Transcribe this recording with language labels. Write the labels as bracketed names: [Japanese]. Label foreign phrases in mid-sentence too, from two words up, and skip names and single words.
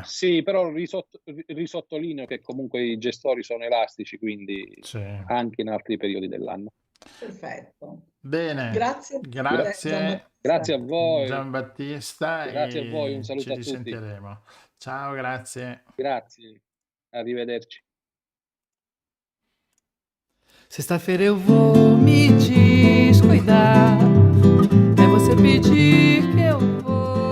[Italian] Sì, però risottolineo che comunque i gestori sono elastici, quindi Sì. anche in altri periodi dell'anno. Perfetto. Bene, Grazie. Grazie a voi. Giambattista, Grazie a voi, un e saluto ci a tutti. risentiremo. Ciao, grazie. Grazie, arrivederci. [Portuguese] Sexta-feira eu vou me descuidar. É você pedir que eu vou.